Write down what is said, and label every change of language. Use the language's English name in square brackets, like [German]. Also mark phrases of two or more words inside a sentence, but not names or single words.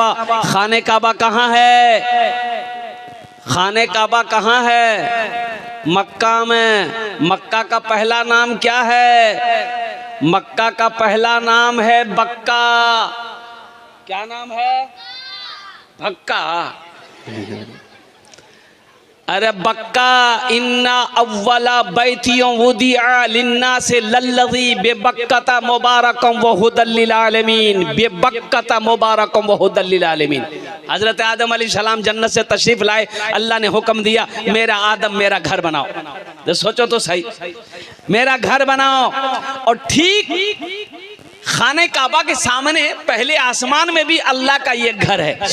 [Hindi] खाने काबा कहाँ है? खाने काबा कहाँ है? मक्का में। मक्का का पहला नाम क्या है? मक्का का पहला नाम है बक्का। क्या नाम है? भक्का। अरे बक्का, [Arabic] إنَّ أوَّلَ بيتٍ وُضِعَ لِلنّاسِ لَلَّذي بِبَكَّةَ مُبارَكًا وَهُدًى لِلعالَمين، بِبَكَّةَ مُبارَكًا وَهُدًى لِلعالَمين. [Hindi] हजरत आदम अलैहिस्सलाम जन्नत से तशरीफ लाए, अल्लाह ने हुक्म दिया मेरा आदम मेरा घर बनाओ। तो सोचो तो सही, मेरा घर बनाओ। और ठीक खाने काबा के सामने पहले आसमान में भी अल्लाह का ये घर है।